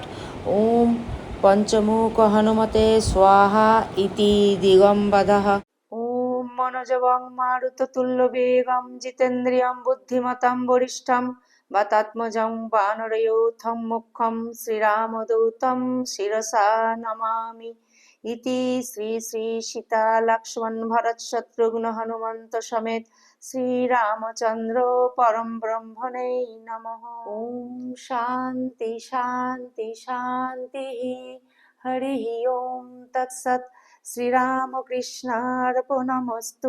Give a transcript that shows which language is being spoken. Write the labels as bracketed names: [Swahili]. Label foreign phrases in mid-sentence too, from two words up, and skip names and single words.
[Sanskrit] ওম পঞ্চমুখ হনুমতে স্বাহা ইতি দিগম্বরঃ। ওম মনোজবং মারুততুল্যবেগং জিতেন্দ্রিয়ং বুদ্ধিমতাং বরিষ্ঠং বাতাত্মজং বানরയൂথং মুখ্যং শ্রীরামদূतं শিরসা নমামি। ইতি শ্রী শ্রী সীতা লক্ষ্মণ ভরত শত্রুঘ্ন হনুমন্ত সমেত শ্রীরামচন্দ্র পরম ব্রহ্মণে নমঃ। ওম শান্তি শান্তি শান্তি। হরি ওম তৎসৎ। শ্রীরামকৃষ্ণার্পণমস্তু।